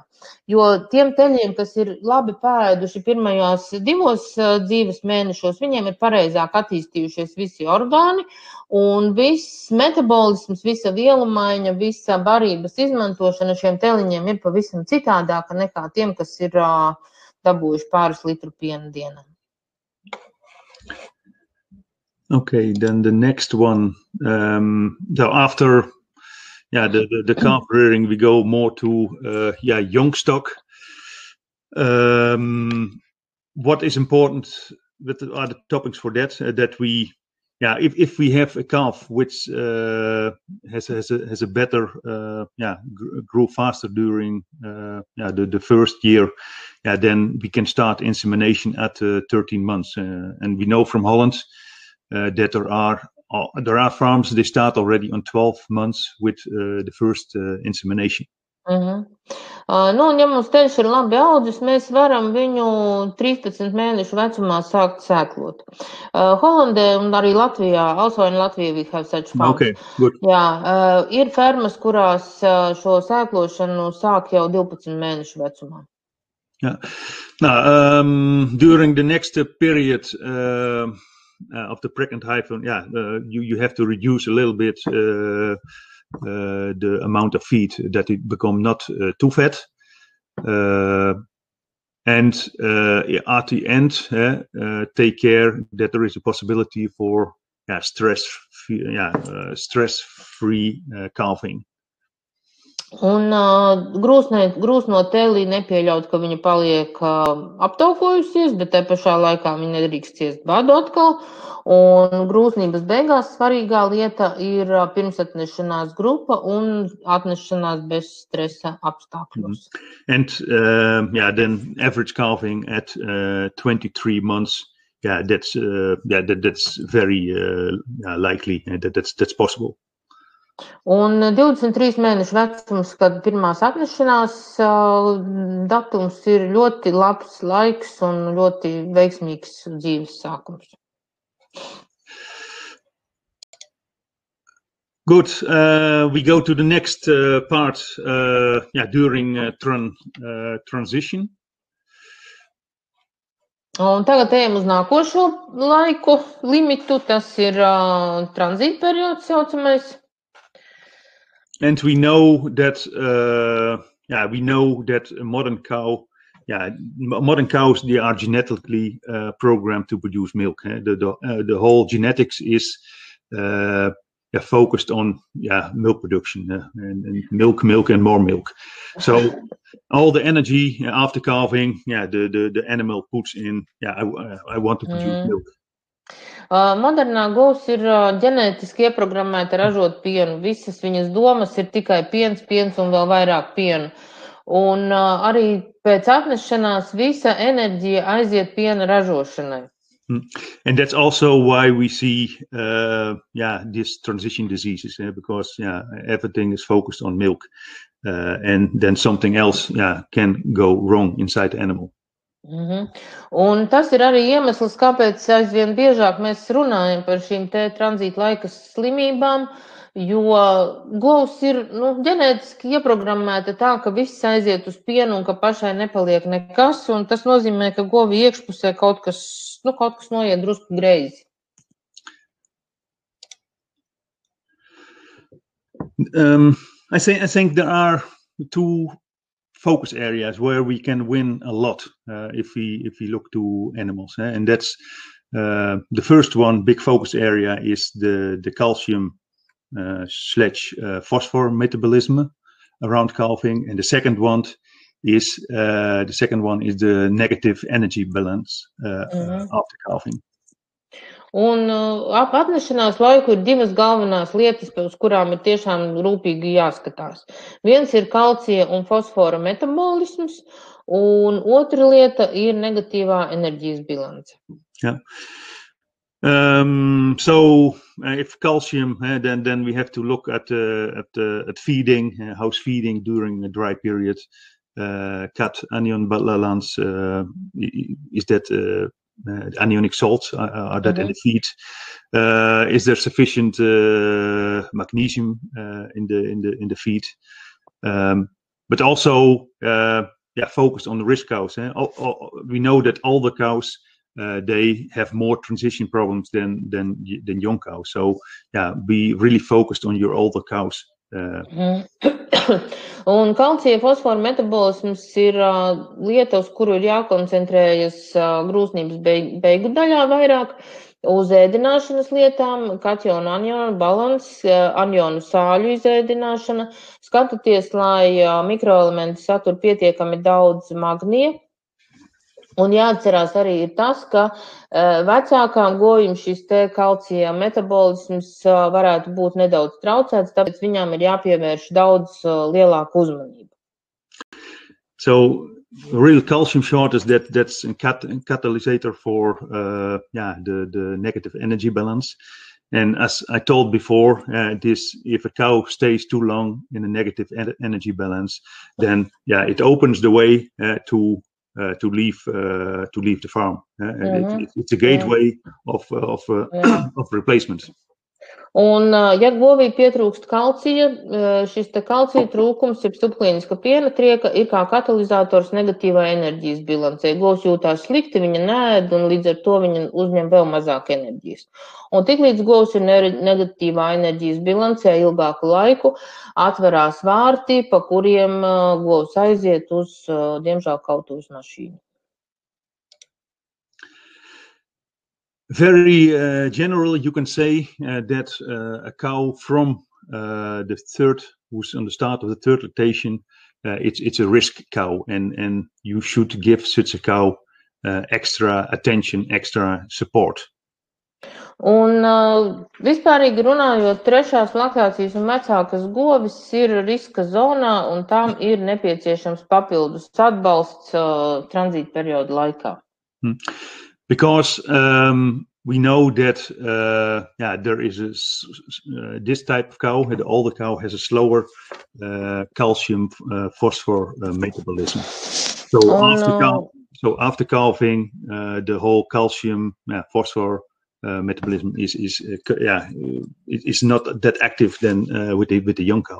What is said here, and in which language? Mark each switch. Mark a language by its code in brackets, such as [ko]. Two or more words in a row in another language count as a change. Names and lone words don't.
[lv] Jo tiem teļiem, kas ir labi pēduši pirmajos 2 dzīves mēnešos, viņiem ir pareizāk attīstījušies visi orgāni, un viss metabolisms, visa vielu maiņa, visa barības izmantošana šiem teļiņiem ir pavisam citādāka nekā tiem, kas ir dabūjuši pāris litru piena dienā. [en] Okay, then the next one. So after the calf rearing, we go more to young stock. What is important are the topics for that? That we, if we have a calf which has a better grow faster during the first year, then we can start insemination at 13 months. And we know from Holland that there are farms, they start already on 12 months with the first insemination. [lv] Nu, un ja mums teļš ir labi audzis, mēs varam viņu 13 mēnešu vecumā sākt sēklot. Holandē un arī Latvijā, [en] also in Latvia we have such farms. Okay, good. [lv] Ir fermas, kurās šo sēklošanu sāk jau 12 mēnešu vecumā. [en] Now, during the next period of the pregnant heifer, you have to reduce a little bit the amount of feed, that it become not too fat, and at the end take care that there is a possibility for stress-free calving. [lv] Un grūsno tēlī nepieļaut, ka viņa paliek aptaukojusies, bet te pašā laikā viņa nedrīkst ciest badu atkal. Un grūznības beigās svarīgā lieta ir pirmsatnešanās grupa un atnešanās bez stresa apstākļos. [en] And then average calving at 23 months. Yeah, that's very likely that's possible. [lv] Un 23 mēnešu vecums, kad pirmās atnešanās datums ir ļoti labs laiks un ļoti veiksmīgs dzīves sākums. [en] Good. We go to the next part during transition. [lv] Un tagad ejam uz nākošo laiku limitu, tas ir tranzīta periods saucamais. [en] And we know that modern cows, they are genetically programmed to produce milk. The whole genetics is focused on milk production and milk and more milk. So all the energy after calving, the animal puts in. I want to produce milk. [lv] Modernā govs ir ģenētiski ieprogrammēta ražot pienu. Visas viņas domas ir tikai piens un vēl vairāk pienu. Un arī pēc atnešanās visa enerģija aiziet piena ražošanai. [en] And that's also why we see these transition diseases, because everything is focused on milk, and then something else can go wrong inside the animal. [lv] Un tas ir arī iemesls, kāpēc aizvien biežāk mēs runājam par šīm te tranzīta laika slimībām, jo govs ir ģenētiski ieprogrammēta tā, ka viss aiziet uz pienu un ka pašai nepaliek nekas, un tas nozīmē, ka govi iekšpusē kaut kas noiet drusku greizi. [en] I think there are two focus areas where we can win a lot if we look to animals, and that's the first one. Big focus area is the calcium / phosphor metabolism around calving, and the second one is the negative energy balance after calving. [lv] Un ap atnešanās laiku ir divas galvenās lietas, uz kurām ir tiešām rūpīgi jāskatās. Viens ir kalcija un fosfora metabolisms, un otra lieta ir negatīvā enerģijas bilance. [en] So if calcium, then we have to look at feeding, how's feeding during a dry period. Cat anion balance, is that anionic salts are that in the feed? Is there sufficient magnesium in the feed? But also focus on the risk cows. We know that older cows they have more transition problems than young cows. So be really focused on your older cows. [lv] Un kalcija fosfora metabolisms ir lieta, uz kuru ir jākoncentrējas grūznības beigu daļā vairāk, uz ēdināšanas lietām, kationu anionu balans, anionu sāļu izēdināšana. Skatieties, lai mikroelementi satur pietiekami daudz magnija. Un jāatcerās arī ir tas, ka vecākām govīm šis te kalcija metabolisms varētu būt nedaudz traucēts, tāpēc viņām ir jāpievērš daudz lielāku uzmanību. [en] So real calcium shortage, that's a catalyst for the negative energy balance. And as I told before, if a cow stays too long in a negative energy balance, then it opens the way to leave the farm. It's a gateway of replacement. [lv] Un, ja govī pietrūkst kalcija, šis te kalcija trūkums, jeb subklīniska piena trieka, ir kā katalizators negatīvā enerģijas bilancē. Govs jūtās slikti, viņa neēd, un līdz ar to viņa uzņem vēl mazāk enerģijas. Un tiklīdz govs ir negatīvā enerģijas bilancē ilgāku laiku, atverās vārti, pa kuriem govs aiziet uz, diemžēl, kaut uz mašīnu. [en] Very generally, you can say that a cow from the third, who's on the start of the third lactation, it's a risk cow, and you should give such a cow extra attention, extra support. [lv] Un vispārīgi runājot, trešās laktācijas un vecākas govis ir riska zonā, un tām ir nepieciešams papildus atbalsts tranzīta perioda laikā. [en] Because we know that there is this type of cow, the older cow has a slower calcium phosphor metabolism. So after calving, the whole calcium phosphor metabolism is not that active than with the young cow.